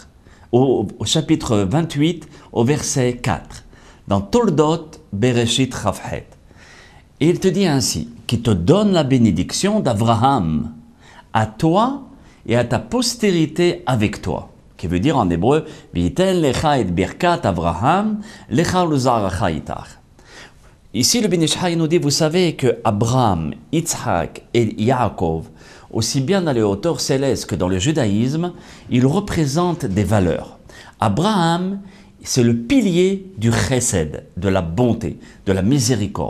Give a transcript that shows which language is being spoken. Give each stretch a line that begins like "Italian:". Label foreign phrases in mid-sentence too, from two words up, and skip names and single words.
French: Au chapitre 28, au verset 4, dans Toldot Bereshit Chafhet. Et il te dit ainsi, qui te donne la bénédiction d'Abraham, à toi et à ta postérité avec toi. Qui veut dire en hébreu,
Hebrew: ויתן לך את ברכת אברהם, לך ולזרעך אתך.
French: Ici, le Ben Ish Chai nous dit, vous savez que Abraham, Yitzhak et Yaakov, aussi bien dans les hauteurs célestes que dans le judaïsme, ils représentent des valeurs. Abraham, c'est le pilier du chesed, de la bonté, de la miséricorde.